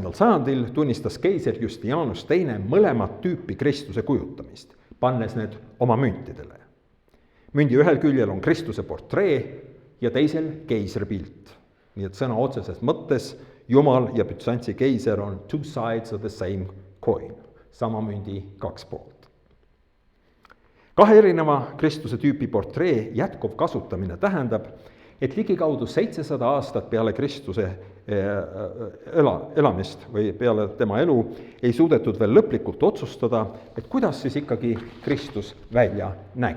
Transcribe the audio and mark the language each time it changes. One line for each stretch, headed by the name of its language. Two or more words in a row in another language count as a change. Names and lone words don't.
Estonian: sajandil tunnistas keiser Justianus II mõlemat tüüpi Kristuse kujutamist, pannes need oma müntidele. Mündi ühel küljel on Kristuse portree ja teisel keisripilt. Nii et sõna otseses mõttes Jumal ja Bütsantsi keiser on
English: two sides of the same coin,
Estonian: sama mündi kaks poolt. Kahe erineva Kristuse tüüpi portree jätkuv kasutamine tähendab, et ligikaudu 700 aastat peale Kristuse elamist või peale tema elu ei suudetud veel lõplikult otsustada, et kuidas siis ikkagi Kristus välja nägi.